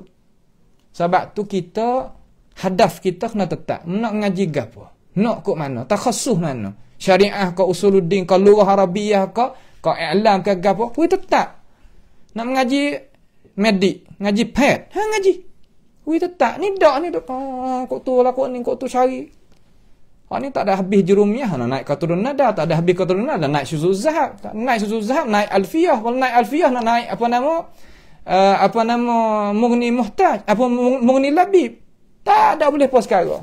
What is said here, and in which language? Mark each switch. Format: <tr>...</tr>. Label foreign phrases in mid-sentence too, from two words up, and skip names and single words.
<ms>Sebab tu kita, hadaf kita kena tetap. Nak ngaji ke apa? Nak kok mana? Takhasus mana? Syariah ke usuluddin ke lughah Arabiah ke i'lam ke apa? Weh tetap. Nak mengaji medik, ngaji pet. Ngaji. Weh tetap. Ni dak ni dak. Kok tu lah kok ni kok tu cari. Ni tak ada habis jurumiah, nak naik qatrun nada, tak ada habis qatrun nada, naik syuzul zahab, tak naik syuzul zahab, naik alfiyah, kalau naik alfiyah nak naik apa nama mughni muhtaj, apa mughni labib. Tak ada boleh pos sekarang.</ms>